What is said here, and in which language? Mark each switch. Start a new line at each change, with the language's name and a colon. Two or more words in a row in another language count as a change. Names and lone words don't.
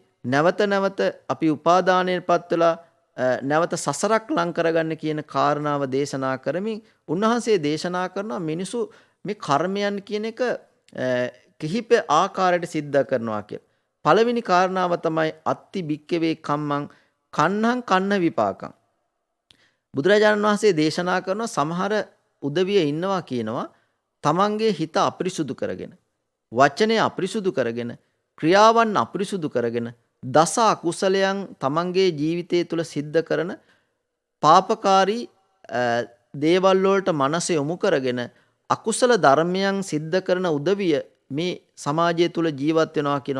Sinhala: නැවත නැවත අපි උපාදානයටපත් වෙලා නැවත සසරක් ලං කරගන්න කියන කාරණාව දේශනා කරමින් උන්වහන්සේ දේශනා කරනවා මිනිසු මේ කර්මයන් කියන එක කිහිප ආකාරයට සිද්ධ කරනවා කියලා. පළවෙනි කාරණාව තමයි
Pali: අත්ති භික්කවේ කම්මං කන්නං කන්න විපාකං.
Sinhala: බුදුරජාණන් වහන්සේ දේශනා කරන සමහර උදවිය ඉන්නවා කියනවා තමන්ගේ හිත අපිරිසුදු කරගෙන වචනය අපිරිසුදු කරගෙන ක්‍රියාවන් අපිරිසුදු කරගෙන දස අකුසලයන් තමන්ගේ ජීවිතය තුළ සිද්ධ කරන පාපකාරී දේවල් වලට මනස යොමු කරගෙන අකුසල ධර්මයන් සිද්ධ කරන උදවිය මේ සමාජය තුළ ජීවත් වෙනවා කියනවා.